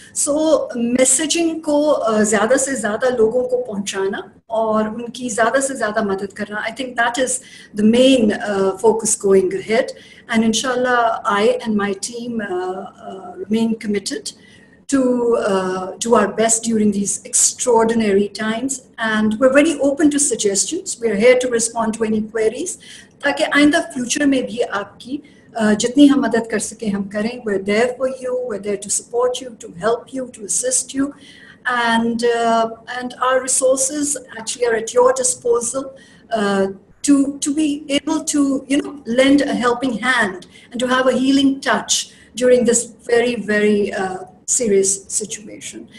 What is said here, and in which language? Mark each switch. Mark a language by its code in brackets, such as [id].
[en] So messaging को ज़्यादा से ज़्यादा लोगों को पहुंचाना और उनकी ज़्यादा से ज़्यादा मदद करना, I think that is the main focus going ahead, and inshallah I and my team remain committed to do our best during these extraordinary times, and we're very open to suggestions. [hi] We're here to respond to any queries, ताकि आइंदा future में भी आपकी जितनी हम मदद कर सके हम करें. [en] We're there for you. We're there to support you, to help you, to assist you, and our resources actually are at your disposal to be able to lend a helping hand and to have a healing touch during this very, very serious situation.